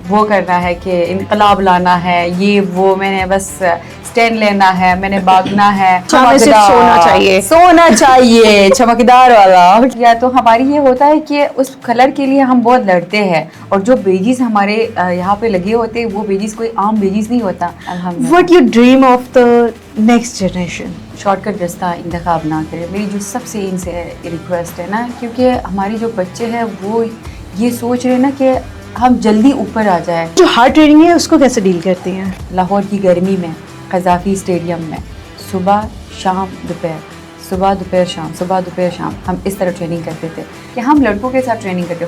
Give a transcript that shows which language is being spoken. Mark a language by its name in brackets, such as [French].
[Urdu] وہ کرنا ہے کہ انقلاب لانا ہے, یہ وہ میں نے بس اسٹینڈ لینا ہے, میں نے بھاگنا ہے, سونا چاہیے چمکدار والا. یا تو ہماری یہ ہوتا ہے کہ اس کلر کے لیے ہم بہت لڑتے ہیں, اور جو بیجیز ہمارے یہاں پہ لگے ہوتے ہیں وہ بیجیز کوئی عام بیجیز نہیں ہوتا. [English] What you dream of the next generation? [Urdu] Short cut رستہ انتخاب نہ کرے, میری جو سب سے ان سے ریکویسٹ ہے نا, کیونکہ ہماری جو بچے ہیں وہ یہ سوچ رہے ہیں نا کہ ہم جلدی اوپر آ جائیں. جو ہارڈ ٹریننگ ہے اس کو کیسے ڈیل کرتی ہیں؟ لاہور کی گرمی میں قذافی اسٹیڈیم میں صبح شام دوپہر, صبح دوپہر شام, صبح دوپہر شام, ہم اس طرح ٹریننگ کرتے تھے کہ ہم لڑکوں کے ساتھ ٹریننگ کرتے.